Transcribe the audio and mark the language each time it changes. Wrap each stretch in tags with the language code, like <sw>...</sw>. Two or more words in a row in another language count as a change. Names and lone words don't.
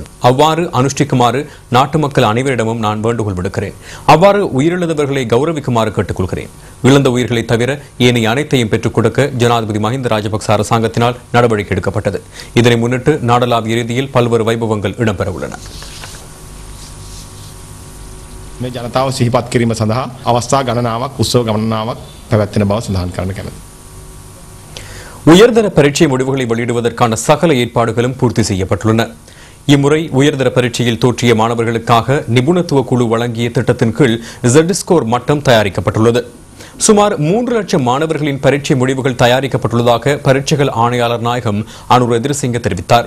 <ta>அவ்வாறு அனுஷ்டிக்குமாறு நாட்டு மக்கள் அனைவரிடமும் நான் வேண்டுகோள் விடுக்கிறேன். அவ்வாறு உயிரிழந்தவர்களை கௌரவிக்குமாறு கேட்டுக்கொள்கிறேன். இழந்த உயிர்களை தவிர ஏனைய அனைத்தையும் பெற்றுக் கொடுக்க ஜனாதிபதி மஹிந்த ராஜபக்ச அரசாங்கத்தினால் நடவடிக்கை எடுக்கப்பட்டது. இதனை முன்னிட்டு நாடளாவிய ரீதியில் பல்வேறு வைபவங்கள் இடம்பெற உள்ளன.</ta> <si>මේ ජනතාව සිහිපත් කිරීම සඳහා අවස්ථා ගණනාවක් උත්සව ගණනාවක් පැවැත්වෙන බව සඳහන් කරන්න කැමැතියි.</si> <ta>உயர்தர பரீட்சை முடிவுகளை வெளியிடுவதற்கான சகல ஏற்பாடுகளும் பூர்த்தி செய்யப்பட்டுள்ளன. இம்முறை உயர்தர பரீட்சையில் தோற்றிய மாணவர்களுக்காக நிபுணத்துவ குழு வழங்கிய திட்டத்தின் கீழ் Z-ஸ்கோர் மட்டம் தயாரிக்கப்பட்டுள்ளது. சுமார் 3 லட்சம் மாணவர்களின் பரீட்சை முடிவுகள் தயாரிக்கப்பட்டுள்ளதாக பரீட்சைகள் ஆணையாளர் நாயகம் அனுர் எதிர்சிங்க தெரிவித்தார்.</ta>